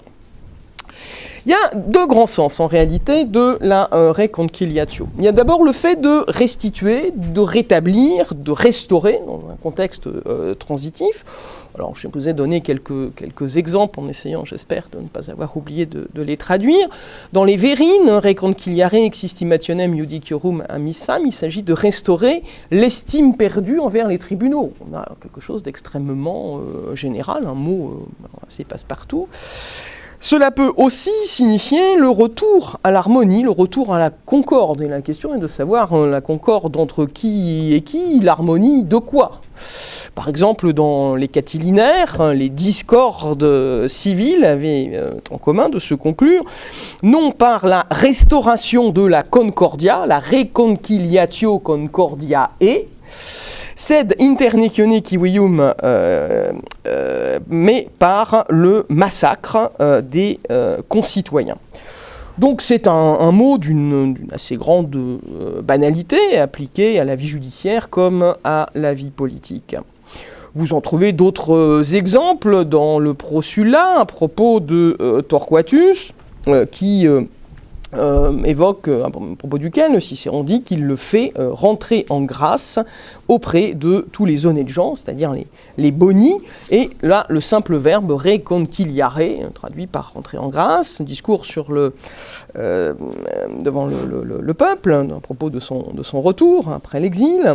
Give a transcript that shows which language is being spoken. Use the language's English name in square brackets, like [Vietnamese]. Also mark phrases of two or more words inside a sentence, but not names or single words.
[French] Il y a deux grands sens en réalité de la reconciliatio. Il y a d'abord le fait de restituer, de rétablir, de restaurer dans un contexte transitif. Alors je vous ai donné quelques exemples en essayant, j'espère, de ne pas avoir oublié de les traduire. Dans les [Latin] Vérines, reconciliare existimationem judiciorum amissam, [French] il s'agit de restaurer l'estime perdue envers les tribunaux. On a quelque chose d'extrêmement général, un mot assez passe-partout. Cela peut aussi signifier le retour à l'harmonie, le retour à la concorde. Et la question est de savoir la concorde entre qui et qui, l'harmonie de quoi. Par exemple, dans les catilinaires, les discordes civiles avaient en commun de se conclure non par la restauration de la concordia, la [Latin] reconciliatio concordiae, sed internicione civium, [French] mais par le massacre des concitoyens. Donc c'est un mot d'une assez grande banalité appliqué à la vie judiciaire comme à la vie politique. Vous en trouvez d'autres exemples dans le Prosulla à propos de Torquatus, qui évoque, à propos duquel Cicéron dit qu'il le fait rentrer en grâce auprès de tous les honnêtes gens, c'est-à-dire les boni, et là le simple verbe reconciliare, traduit par rentrer en grâce, discours sur devant le peuple, à propos de son retour après l'exil.